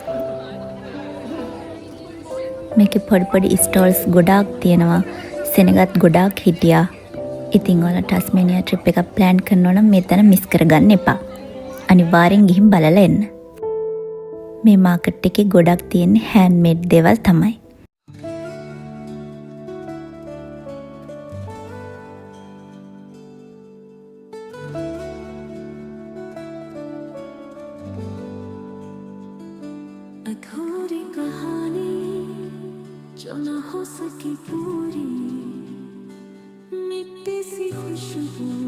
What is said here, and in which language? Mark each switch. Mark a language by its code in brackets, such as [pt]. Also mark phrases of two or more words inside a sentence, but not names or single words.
[si] මේකේ පොඩි ස්ටෝල්ස් ගොඩාක් තියෙනවා. සෙනගත් ගොඩාක් හිටියා. ඉතින් ඔයාලා ටස්මේනියා ට්‍රිප් එකක් ප්ලෑන් කරනවා නම් මේ තැන මිස් කරගන්න එපා. අනිවාර්යෙන් ගිහින් බලලා එන්න. මේ මාකට් එකේ ගොඩක් තියෙන්නේ හෑන්ඩ්මේඩ් දේවල් තමයි. [hi] अधूरी कहानी जो न हो सकी पूरी, मिट्टी सी खुशबू